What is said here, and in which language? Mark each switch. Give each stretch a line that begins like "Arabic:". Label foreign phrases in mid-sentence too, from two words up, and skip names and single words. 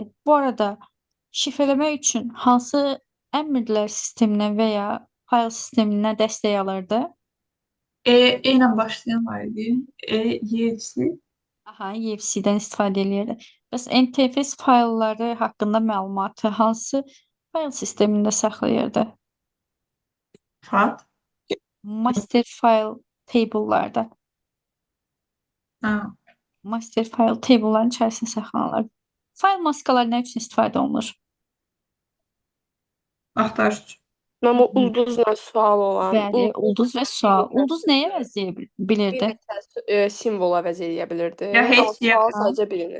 Azerbaijani: Bu arada şifrələmək üçün hansı əmrlər sisteminə və ya fayl sisteminə dəstək alırdı? ilə başlayan var idi. YFC. Aha, EFC-dən istifadə eləyirdi. Bəs NTFS faylları haqqında məlumatı hansı fayl sistemində saxlayırdı? FAT.
English: Master file table'larda.
Azerbaijani: Ha.
English: Master file table'ların
Azerbaijani: içərisində saxlanılır. Fayl maskaları nə üçün istifadə olunur? Axtarış üçün. Amma ulduzla sual olan. Bəli, ulduz və sual. Ulduz nəyə əvəzləyə bilirdi? Simvol əvəz edə bilirdi. Ya heç Amma sual yox. sadəcə birini.